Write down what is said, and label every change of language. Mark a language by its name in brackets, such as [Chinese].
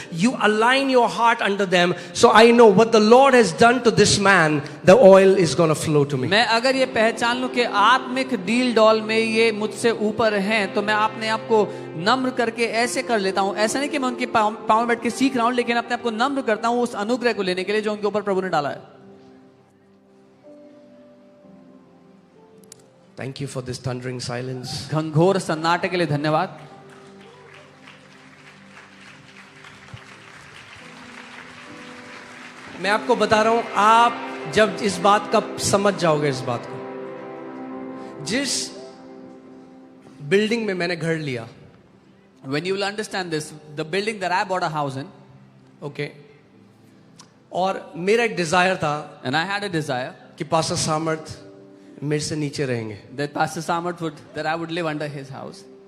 [English] You align your heart under them. So I know what the Lord has done to this man, the oil is going to flow to me. [Hindi] मैं अगर ये पहचान लूं कि आत्मिक deal doll में ये मुझसे ऊपर हैं, तो मैं अपने आप को नम्र करके ऐसे कर लेता हूँ. ऐसा नहीं कि मैं उनके पाँव में बैठ के सीख रहा हूँ, लेकिन अपने आप को नम्र करता हूँ उस अनुग्रह को लेने के लिए जो उनके ऊपर प्रभु ने डाला है. [English] Thank you for this thundering silence. [Hindi] घनघोर सन्नाटे के लिए धन्यवाद. मैं आपको बता रहा हूं, आप जब इस बात का समझ जाओगे, इस बात को, जिस बिल्डिंग में मैंने घर लिया, [English] When you will understand this, the building that I bought a house in, [Hindi] okay, और मेरा एक डिजायर था [English] and I had a desire [Hindi] कि पास्टर सामर्थ मेरे से नीचे रहेंगे. [English] that Pastor Samarth that I would live under his house.